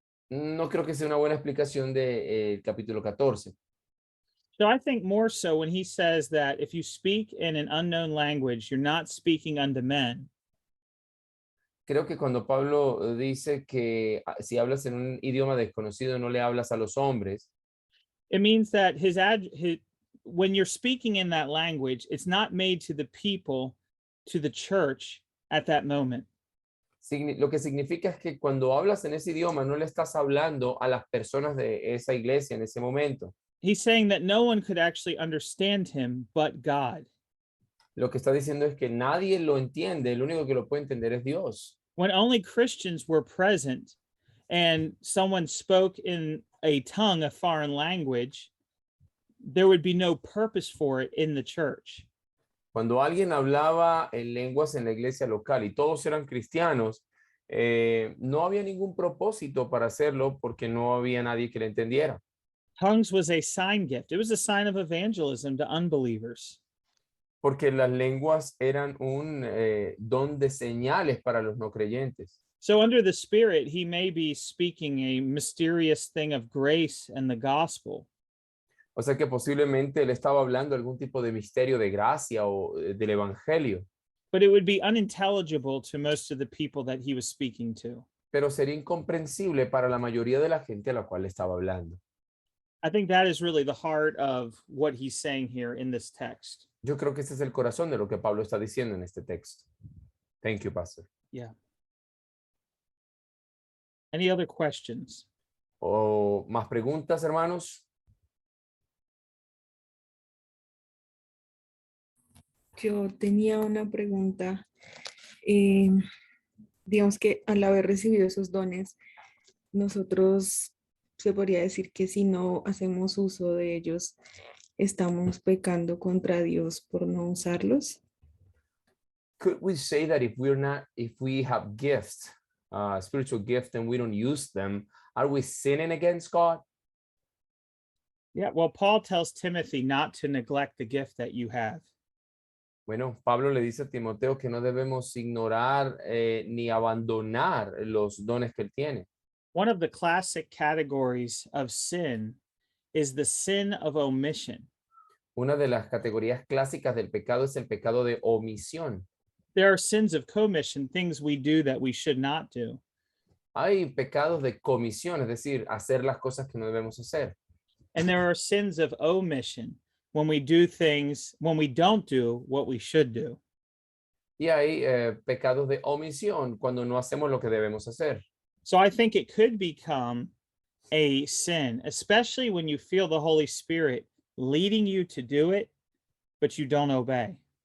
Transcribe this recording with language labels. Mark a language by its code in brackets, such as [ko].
[es] No creo que sea una buena explicación de capítulo 14. [en] So I think more so when he says that if you speak in an unknown language, you're not speaking unto men. [es] Creo que cuando Pablo dice que si hablas en un idioma desconocido no le hablas a los hombres, [en] It means that when you're speaking in that language, it's not made to the people, to the church at that moment. [es] lo que significa es que cuando hablas en ese idioma no le estás hablando a las personas de esa iglesia en ese momento. [en] He's saying that no one could actually understand him but God. [es] Lo que está diciendo es que nadie lo entiende, el único que lo puede entender es Dios. [en] When only Christians were present and someone spoke in a tongue, a foreign language, there would be no purpose for it in the church. [es] Cuando alguien hablaba en lenguas en la iglesia local y todos eran cristianos, no había ningún propósito para hacerlo porque no había nadie que le entendiera. [en] Tongues was a sign gift. It was a sign of evangelism to unbelievers. [es] Porque las lenguas eran un don de señales para los no creyentes. [en] So under the Spirit, he may be speaking a mysterious thing of grace and the gospel. [es] O sea que posiblemente él estaba hablando algún tipo de misterio de gracia o del evangelio, [en] But it would be unintelligible to most of the people that he was speaking to. [es] pero sería incomprensible para la mayoría de la gente a la cual estaba hablando. [en] I think that is really the heart of what he's saying here in this text. [es] Yo creo que ese es el corazón de lo que Pablo está diciendo en este texto. [en] Thank you, Pastor. Yeah. Any other questions? [es] ¿O más preguntas, hermanos? Yo tenía una pregunta. Digamos que al haber recibido esos dones, nosotros se podría decir que si no hacemos uso de ellos, estamos pecando contra Dios por no usarlos. [en] Could we say that if we have gifts, spiritual gifts, and we don't use them, are we sinning against God? Yeah, well, Paul tells Timothy not to neglect the gift that you have. [es] Bueno, Pablo le dice a Timoteo que no debemos ignorar ni abandonar los dones que él tiene. [en] One of the classic categories of sin is the sin of omission. [es] Una de las categorías clásicas del pecado es el pecado de omisión. [en] There are sins of commission, things we do that we should not do. [es] Hay pecados de comisión, es decir, hacer las cosas que no debemos hacer. [en] And there are sins of omission, when we do things, when we don't do what we should do. [es] Y hay pecados de omisión cuando no hacemos lo que debemos hacer. [en] So I think it could become a sin, especially when you feel the Holy Spirit leading you to do it, but you don't obey.